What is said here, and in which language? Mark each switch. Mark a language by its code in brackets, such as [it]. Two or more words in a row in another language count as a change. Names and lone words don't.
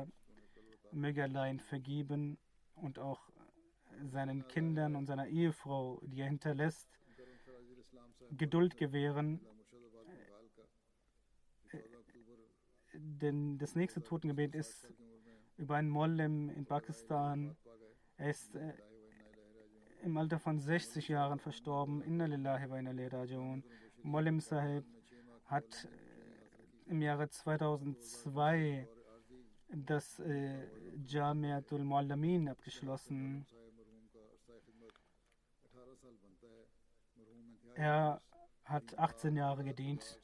[de] Möge Allah ihn vergeben und auch seinen Kindern und seiner Ehefrau, die er hinterlässt, Geduld gewähren. Denn das nächste Totengebet ist über einen Mollim in Pakistan. Er ist im Alter von 60 Jahren verstorben. [ar] إنا لله وإنا إليه راجعون. [de] Mollim Sahib hat im Jahre 2002 das Jamiatul Muallamin abgeschlossen. Er hat 18 Jahre gedient.